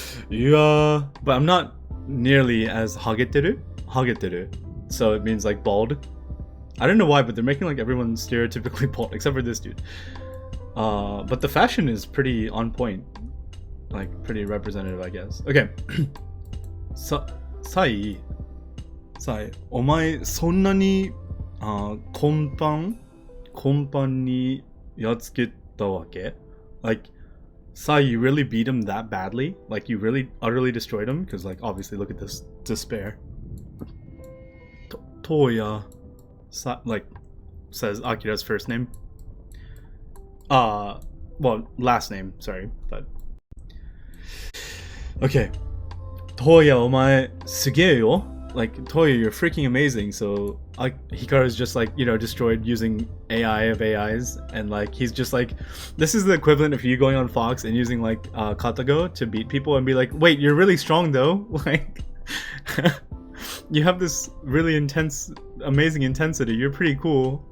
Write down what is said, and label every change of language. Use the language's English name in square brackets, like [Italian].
[English] Yeah, but I'm not nearly as hageteru. So it means like bald. I don't know why, but they're making like everyone stereotypically bald except for this dude. But the fashion is pretty on point. Like pretty representative, I guess. Okay. [Japanese] Sai, お前そんなに根本にやっつけたわけ? [English] Like, Sai, you really beat him that badly? Like, you really utterly destroyed him? Because, like, obviously, look at this despair. Toya, like, says Akira's first name. Well, last name, sorry, but... [Japanese] Okay. Toya, お前すげえよ. [English] like, Toya, you're freaking amazing. So Hikaru is just like, you know, destroyed using AI of AIs, and like he's just like, this is the equivalent of you going on Fox and using like Katago to beat people and be like, wait, you're really strong though, like you have this really intense, amazing intensity. You're pretty cool.